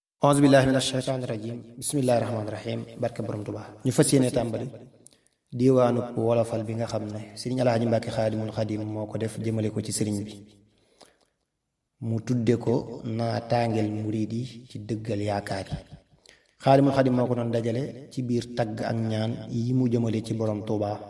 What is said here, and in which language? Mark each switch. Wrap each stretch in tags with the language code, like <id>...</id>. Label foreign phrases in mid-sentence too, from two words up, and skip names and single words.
<ar>أعوذ بالله من الشيطان الرجيم. بسم الله الرحمن الرحيم.</ar> <wo>Barke Borom Tuubaa. Ñu fas yéene tàmbali diwaanu wolofal bi nga xam ne Sëriñ Alaaji Mbàkke Xaadimul Xaadim moo ko def jëmale ko ci sëriñ bi. Mu tudde ko naataangeel murid yi ci dëggal yaakaar yi. Xaadimul Xaadim moo ko doon dajale ci biir tagg ak ñaan yi mu jëmale ci Borom Tuubaa.</wo>